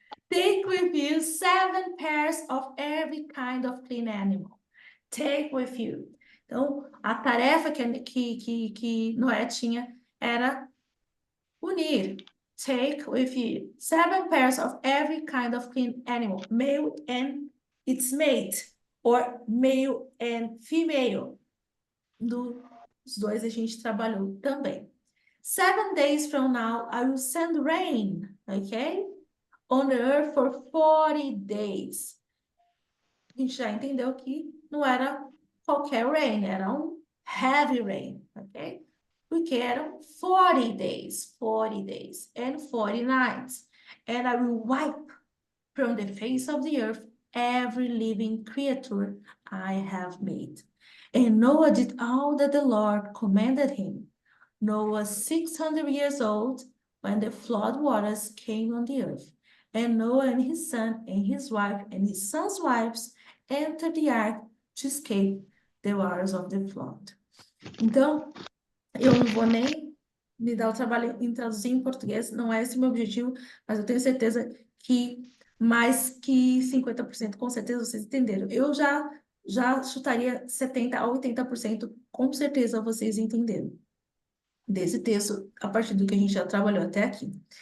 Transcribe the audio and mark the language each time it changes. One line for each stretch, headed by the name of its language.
English: Take with you 7 pairs of every kind of clean animal. Take with you.
Portuguese: Então, a tarefa que Noé tinha era unir.
English: Take with you 7 pairs of every kind of clean animal, male and its mate, or male and female.
Portuguese: Dos dois a gente trabalhou também.
English: 7 days from now, I will send rain, okay? On the earth for 40 days.
Portuguese: A gente já entendeu que não era qualquer rain, era um
English: heavy rain,
Portuguese: ok? Porque eram
English: 40 days, and 40 nights. And I will wipe from the face of the earth every living creature I have made. And Noah did all that the Lord commanded him. Noah was 600 years old when the flood waters came on the earth. And Noah and his son and his wife and his son's wives entered the ark to escape the waters of the flood.
Portuguese: Então, eu não vou nem me dar o trabalho em traduzir em português, não é esse o meu objetivo, mas eu tenho certeza que mais que 50%, com certeza vocês entenderam. Eu já chutaria 70% a 80%, com certeza vocês entenderam desse texto, a partir do que a gente já trabalhou até aqui.